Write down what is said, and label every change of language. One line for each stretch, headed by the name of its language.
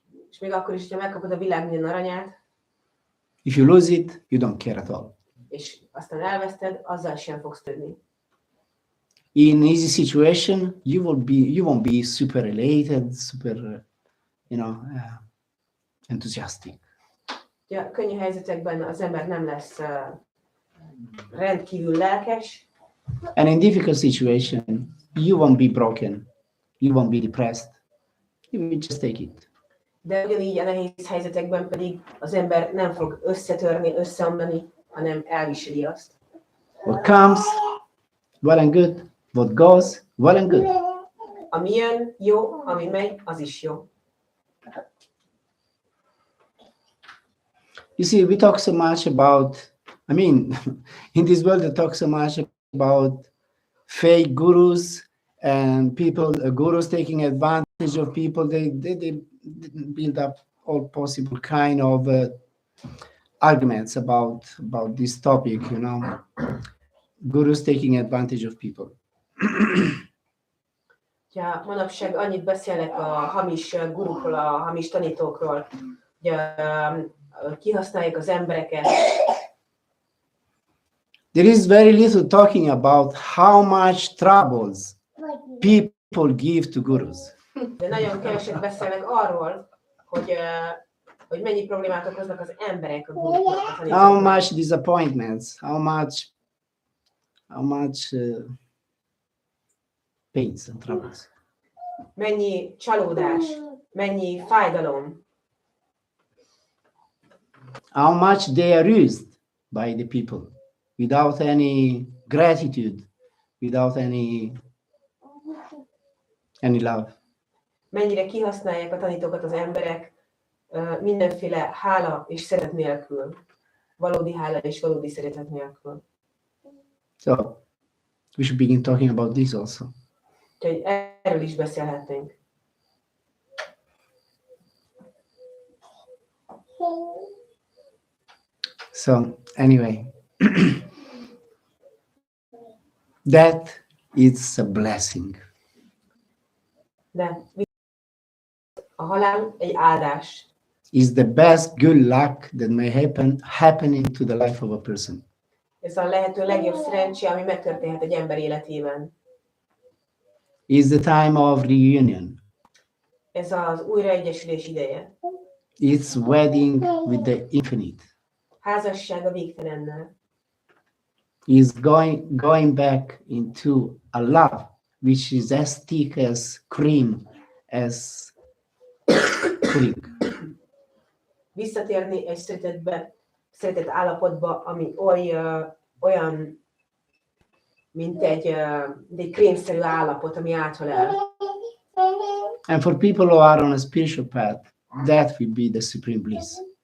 Hungarian: És még akkor is, hogyha megkapod a világ minden aranyát,
English: If you lose it, you don't care at all.
Hungarian: és aztán elveszted, azzal sem fogsz törni.
English: In easy situation, you won't be super elated, super, enthusiastic.
Hungarian: Ja, könnyű helyzetekben az ember nem lesz rendkívül lelkes,
English: And in difficult situation, you won't be broken, you won't be depressed. You will just take it.
Hungarian: de ugyanígy a nehéz helyzetekben pedig az ember nem fog összetörni, összeomlani, hanem elviseli azt.
English: What comes, well and good. What goes, well and good.
Hungarian: Ami jön, jó, ami megy, az is jó.
English: You see, we talk so much about, in this world, we talk so much about fake gurus and people, gurus taking advantage of people. They build up all possible kind of arguments about this topic, you know. Gurus taking advantage of people.
Hungarian: Ja, manapság annyit beszélnek a hamis gurukról, a hamis tanítókról, hogy kihasználják az embereket.
English: There is very little talking about how much troubles people give to gurus.
Hungarian: De nagyon keveset beszélnek arról, hogy mennyi problémát okoznak az emberek a guruknak, a tanítóknak.
English: How much disappointments, how much pains and troubles.
Hungarian: Mennyi csalódás, mennyi fájdalom.
English: How much they are used by the people without any gratitude, without any love.
Hungarian: Mennyire kihasználják a tanítókat az emberek mindenféle hála és szeretet nélkül. Valódi hála és valódi szeretet nélkül.
English: So we should begin talking about this also.
Hungarian: Úgyhogy erről is beszélhetnénk.
English: So anyway, that is a blessing.
Hungarian: De a halál egy áldás.
English: Is the best good luck that may happen into the life of a person.
Hungarian: Ez a lehető legjobb szerencsé, ami megtörténhet egy ember életében.
English: Is the time of reunion.
Hungarian: Ez az újraegyesülés ideje.
English: It's wedding with the infinite.
Hungarian: Házasság a végtelennel.
English: Is going back into a love which is as thick as cream, as pudding.
Hungarian: Visszatérni egy szeretett állapotba, ami olyan, mint egy krémszerű állapot, ami áthal el.
English: And for people who are on a spiritual path, that will be the supreme bliss.